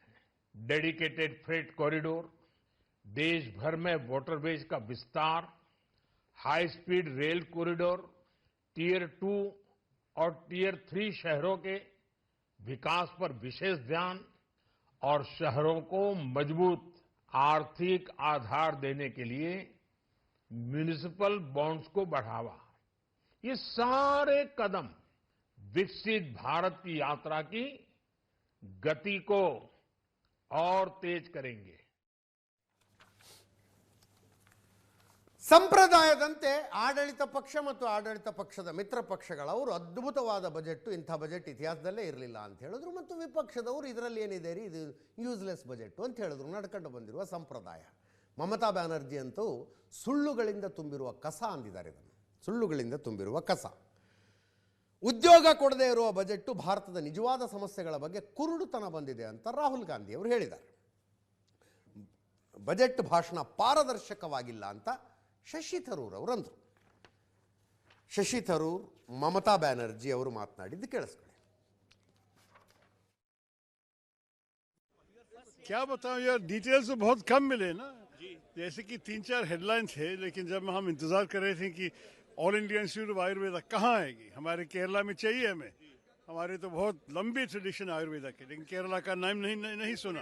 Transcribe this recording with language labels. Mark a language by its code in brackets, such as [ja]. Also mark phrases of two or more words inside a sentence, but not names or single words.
[en] dedicated freight corridor, [hi] देश भर में वाटरवेज का विस्तार, [en] high speed rail corridor, [hi] टियर 2 और टियर 3 शहरों के विकास पर विशेष ध्यान और शहरों को मजबूत आर्थिक आधार देने के लिए [en] municipal bonds [hi] को बढ़ावा. ये सारे कदम विकसित भारत की यात्रा की गति को और तेज करेंगे. [kn] ಸಂಪ್ರದಾಯದಂತೆ ಆಡಳಿತ ಪಕ್ಷ ಮತ್ತು ಆಡಳಿತ ಪಕ್ಷದ ಮಿತ್ರ ಪಕ್ಷಗಳವರು ಅದ್ಭುತವಾದ ಬಜೆಟ್, ಇಂಥ ಬಜೆಟ್ ಇತಿಹಾಸದಲ್ಲೇ ಇರಲಿಲ್ಲ ಅಂತ ಹೇಳಿದ್ರು. ಮತ್ತು ವಿಪಕ್ಷದವರು ಇದರಲ್ಲಿ ಏನಿದೆ ರೀ, ಇದು [en] useless budget [kn] ಅಂತ ಹೇಳಿದ್ರು. ನಡ್ಕೊಂಡು ಬಂದಿರುವ ಸಂಪ್ರದಾಯ. ಮಮತಾ ಬ್ಯಾನರ್ಜಿ ಅಂತೂ ಸುಳ್ಳುಗಳಿಂದ ತುಂಬಿರುವ ಕಸ ಅಂದಿದ್ದಾರೆ. ಇದನ್ನು ಸುಳ್ಳುಗಳಿಂದ ತುಂಬಿರುವ ಕಸ. ಉದ್ಯೋಗ ಕೊಡದೇ ಇರುವ ಬಜೆಟ್ಟು ಭಾರತದ ನಿಜವಾದ ಸಮಸ್ಯೆಗಳ ಬಗ್ಗೆ ಕುರುಡುತನ ಬಂದಿದೆ ಅಂತ ರಾಹುಲ್ ಗಾಂಧಿ ಅವರು ಹೇಳಿದ್ದಾರೆ. ಬಜೆಟ್ ಭಾಷಣ ಪಾರದರ್ಶಕವಾಗಿಲ್ಲ ಅಂತ ಶಶಿ ಥರೂರ್ ಅವರಂದರು. ಶಶಿ ಥರೂರ್ ಮಮತಾ ಬ್ಯಾನರ್ಜಿ ಅವರು ಮಾತನಾಡಿದ್ದು ಕೇಳಿಸ್ಕೊಳ್ಳಿ. [hi] क्या बताऊं यार, डिटेल्स तो बहुत कम मिले ना. जैसे कि 3-4 हेडलाइन थे, लेकिन जब हम इंतजार कर रहे थे कि ऑल इंडिया इंस्टीट्यूट ऑफ आयुर्वेदा कहाँ आएगी, हमारे केरला में चाहिए हमें. हमारे तो बहुत लंबी ट्रेडिशन आयुर्वेदा के, लेकिन केरला का नाम नहीं सुना.